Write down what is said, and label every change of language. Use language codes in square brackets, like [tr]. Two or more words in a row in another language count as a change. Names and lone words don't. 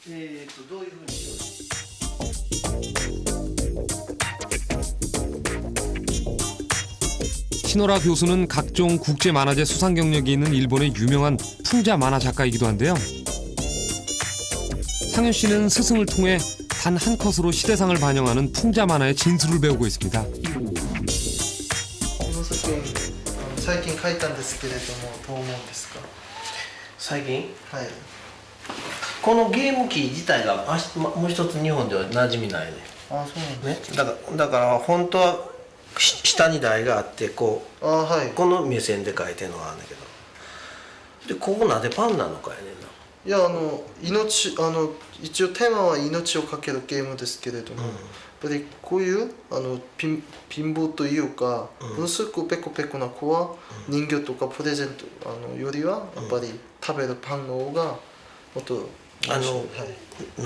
[ko] 신화라 교수는 각종 국제 만화제 수상 경력이 있는 일본의 유명한 풍자 만화 작가이기도 한데요. 상윤 씨는 스승을 통해 단 한 컷으로 시대상을 반영하는 풍자 만화의 진수를 배우고 있습니다. [ja] 最近書いたんですけれどもどう思うんですか？最近はい。このゲーム機自体がもう一つ日本では馴染みないね。 [ko] 아, 손. [ja] ね、だから本当は下に台があってこう 아, 하이. この目線で書いてるのがあるんだけど、でここなんでパンなのかやねんな。いや一応テーマは命をかけるゲームですけれども、やっぱりこういう貧乏というか、ものすごくペコペコな子は人形とかプレゼントよりはやっぱり食べるパンの方がもっとはい、